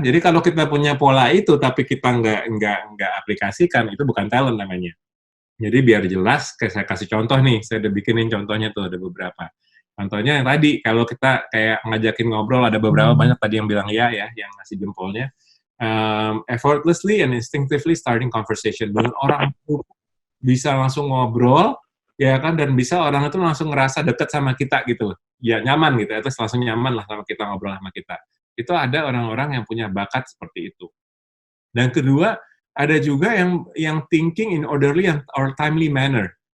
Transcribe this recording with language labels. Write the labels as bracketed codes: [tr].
[id] Jadi kalau kita punya pola itu tapi kita nggak aplikasikan, itu bukan talent namanya. Jadi biar jelas, saya kasih contoh nih, saya udah bikinin contohnya tuh, ada beberapa. Contohnya yang tadi, kalau kita kayak ngajakin ngobrol, ada beberapa banyak tadi yang bilang ya, yang ngasih jempolnya. [en] Effortlessly and instinctively starting conversation. [id] Dengan orang itu bisa langsung ngobrol, ya kan, dan bisa orang itu langsung ngerasa deket sama kita gitu. Ya nyaman gitu, terus langsung nyaman lah sama kita, ngobrol sama kita. Itu ada orang-orang yang punya bakat seperti itu. Dan kedua, ada juga yang [en] thinking in orderly or timely manner.